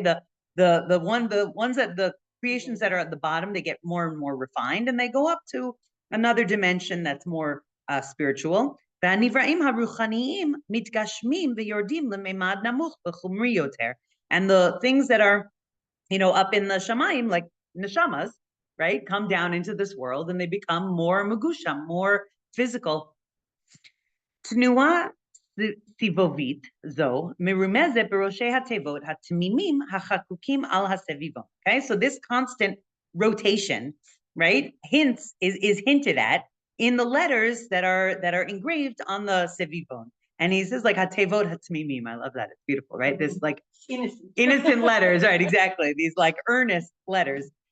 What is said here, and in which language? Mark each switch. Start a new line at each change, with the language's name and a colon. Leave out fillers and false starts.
English: The ones that the creations that are at the bottom, they get more and more refined, and they go up to another dimension that's more spiritual.
Hebrew: והנבראים הרוחניים מתגשמים ויורדים לממד נמוך וחומרי יותר.
English: And the things that are, up in the shamayim, like neshamas, right, come down into this world and they become more megusham, more physical.
Hebrew: תנועה סיבובית זו מרומזת בראשי התיבות התמימים החקוקים על הסביבון.
English: Okay, so this constant rotation, right, is hinted at in the letters that are engraved on the sevivon. And he says like
Hebrew: hatevot hatmimim.
English: I love that. It's beautiful, right? This like innocent letters, right? Exactly. These like earnest letters.